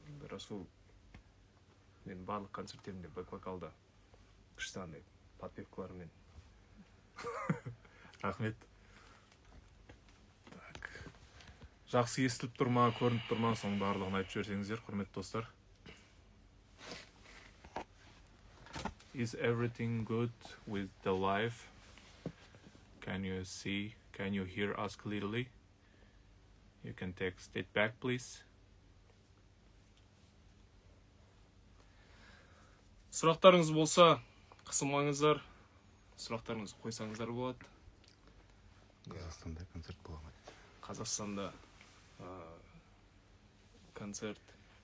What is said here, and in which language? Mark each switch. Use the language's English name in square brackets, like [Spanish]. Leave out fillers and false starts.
[Kazakh] Расул мен барлық концерттерімде бэк-вокалда күшті андай подпевкалармен. Рахмет. Жақсы естіліп тұрма, көрініп тұрма, соның барлығын айтып жіберсеңіздер, құрметті достар. [English] Is everything good with the live? Can you see? Can you hear us clearly? You can text it back, please. [Kazakh] Сұрақтарыңыз болса, қысылмаңыздар. Сұрақтарыңызды қойсаңыздар болады. Қазақстанда концерт бола ма? Қазақстанда концерт.